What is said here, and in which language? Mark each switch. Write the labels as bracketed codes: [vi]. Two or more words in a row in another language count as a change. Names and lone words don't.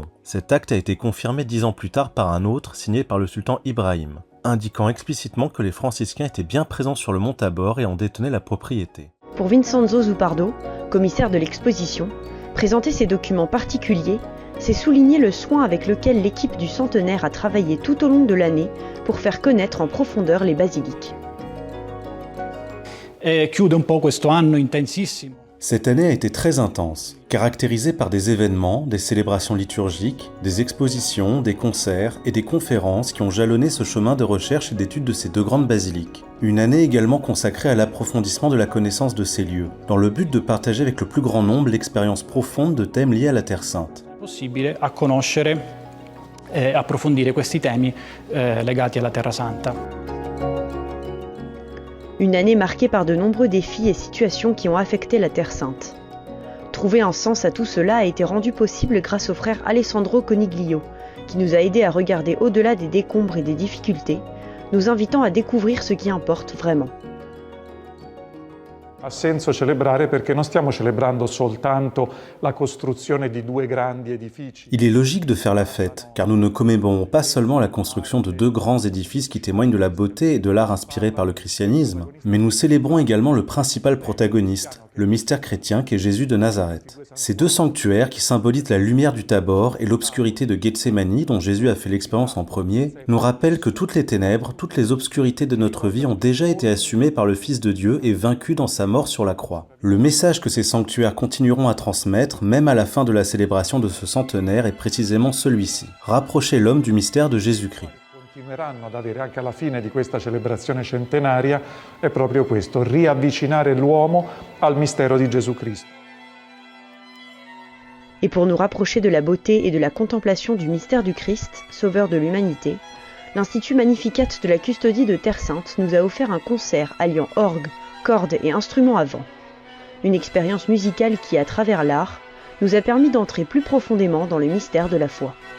[fr] Cet acte a été confirmé 10 ans plus tard par un autre, signé par le sultan Ibrahim, indiquant explicitement que les franciscains étaient bien présents sur le Mont Tabor et en détenaient la propriété. Pour Vincenzo Zupardo, commissaire de l'exposition, présenter ces documents particuliers, c'est souligner le soin avec lequel l'équipe du centenaire a travaillé tout au long de l'année pour faire connaître en profondeur les basiliques. [it] Chiude un po' questo anno intensissimo. [fr] Cette année a été très intense, caractérisée par des événements, des célébrations liturgiques, des expositions, des concerts et des conférences qui ont jalonné ce chemin de recherche et d'étude de ces deux grandes basiliques. Une année également consacrée à l'approfondissement de la connaissance de ces lieux, dans le but de partager avec le plus grand nombre l'expérience profonde de thèmes liés à la Terre Sainte. [it] Possibile a conoscere e approfondire questi temi legati alla Terra Santa. [fr] Une année marquée par de nombreux défis et situations qui ont affecté la Terre Sainte. Trouver un sens à tout cela a été rendu possible grâce au frère Alessandro Coniglio, qui nous a aidés à regarder au-delà des décombres et des difficultés, nous invitant à découvrir ce qui importe vraiment. [it] Ha senso celebrare perché non stiamo celebrando soltanto la costruzione di due grandi edifici. [fr] Il est logique de faire la fête, car nous ne commémorons pas seulement la construction de deux grands édifices qui témoignent de la beauté et de l'art inspiré par le christianisme, mais nous célébrons également le principal protagoniste, le mystère chrétien qu'est Jésus de Nazareth. Ces deux sanctuaires qui symbolisent la lumière du Tabor et l'obscurité de Gethsémani dont Jésus a fait l'expérience en premier, nous rappellent que toutes les ténèbres, toutes les obscurités de notre vie ont déjà été assumées par le Fils de Dieu et vaincues dans sa mort sur la croix. Le message que ces sanctuaires continueront à transmettre, même à la fin de la célébration de ce centenaire, est précisément celui-ci. Rapprocher l'homme du mystère de Jésus-Christ. [it] Continueranno ad avere anche alla fine di questa celebrazione centenaria è proprio questo, riavvicinare l'uomo al mistero di Gesù Cristo. [fr] Et pour nous rapprocher de la beauté et de la contemplation du mystère du Christ, sauveur de l'humanité, l'Institut Magnificat de la Custodie de Terre Sainte nous a offert un concert alliant orgue, cordes et instruments à vent. Une expérience musicale qui, à travers l'art, nous a permis d'entrer plus profondément dans le mystère de la foi.